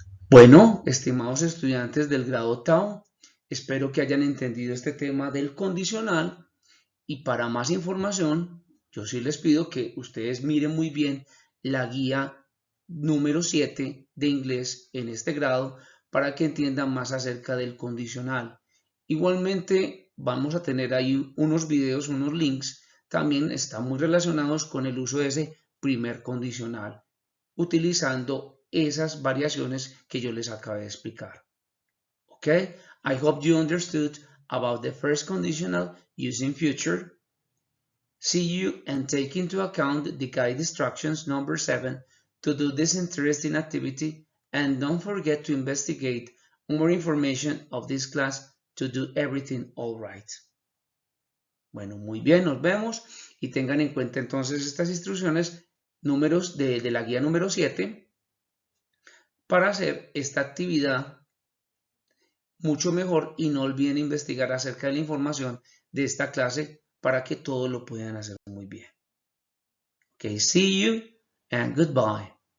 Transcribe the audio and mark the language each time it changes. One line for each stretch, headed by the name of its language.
Spanish: Bueno, estimados estudiantes del grado octavo, espero que hayan entendido este tema del condicional y para más información, yo sí les pido que ustedes miren muy bien la guía número 7 de inglés en este grado para que entiendan más acerca del condicional. Igualmente vamos a tener ahí unos videos, unos links, también están muy relacionados con el uso de ese primer condicional, utilizando esas variaciones que yo les acabé de explicar.
English: Okay, I hope you understood about the first conditional using future. See you and take into account the guide instructions number 7 to do this interesting activity, and don't forget to investigate more information of this class to do everything all right.
Spanish: Bueno, muy bien, nos vemos y tengan en cuenta entonces estas instrucciones números de la guía número 7 para hacer esta actividad mucho mejor y no olviden investigar acerca de la información de esta clase para que todos lo puedan hacer muy bien.
English: Okay, see you and goodbye.